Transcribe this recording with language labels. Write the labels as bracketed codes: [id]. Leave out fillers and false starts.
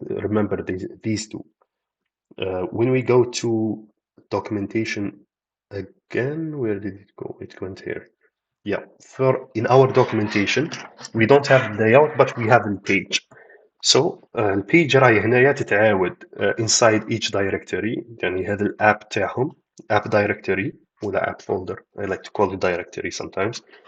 [en] Remember these two. When we go to documentation again, where did it go? It went here. Yeah, for in our documentation, we don't have layout, but we have a page. [ar] So البيج راهي هنايا تتعاود [en] inside each directory. [ar] يعني هذا الاب تاعهم app directory ولا app folder. [en] I like to call it directory sometimes.